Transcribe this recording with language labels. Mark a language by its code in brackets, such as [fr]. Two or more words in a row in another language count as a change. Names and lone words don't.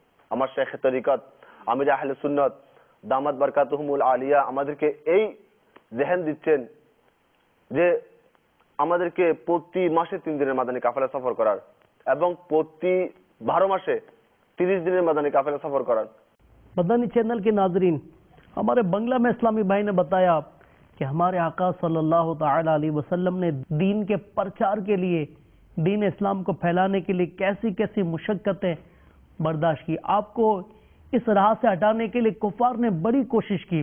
[bn] আমার শেখ তরিকত আমির আহলে সুন্নাত দামাত বারকাতুহুমুল আলিয়া আমাদেরকে এই জেহেন দিচ্ছেন যে আমাদেরকে প্রতি মাসে 3 দিনের মাদানী কাফেলা সফর করার এবং প্রতি 12 মাসে 30 দিনের মাদানী কাফেলা সফর করার। [ur] مدنی چینل کے ناظرین، ہمارے بنگلہ میں اسلامی بھائی نے بتایا کہ ہمارے آقا صلی اللہ تعالی علیہ وسلم نے دین کے پرچار کے لیے، دین اسلام کو پھیلانے کے لیے کیسی کیسی مشقتیں برداشت کی. آپ کو اس راہ سے ہٹانے کے لیے کفار نے بڑی کوشش کی.